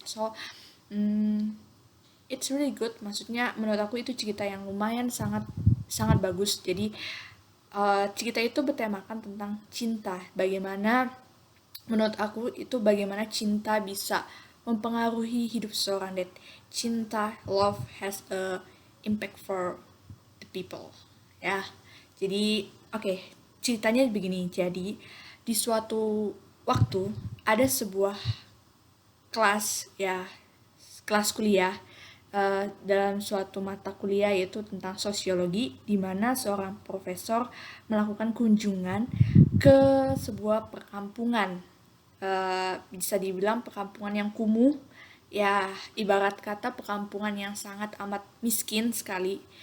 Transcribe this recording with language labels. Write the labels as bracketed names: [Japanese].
[English] So it's really good, [Indonesian] maksudnya menurut aku itu cerita yang lumayan sangat sangat bagus. Jadi cerita itu bertemakan tentang cinta, bagaimana menurut aku itu bagaimana cinta bisa mempengaruhi hidup seorang. [English] That cinta, love has a impact for the people ya. [Indonesian] Jadi oke, ceritanya begini. Jadi di suatu waktu ada sebuah kelas ya, kelas kuliah dalam suatu mata kuliah yaitu tentang sosiologi, di mana seorang profesor melakukan kunjungan ke sebuah perkampungan, bisa dibilang perkampungan yang kumuh ya, ibarat kata perkampungan yang sangat amat miskin sekali.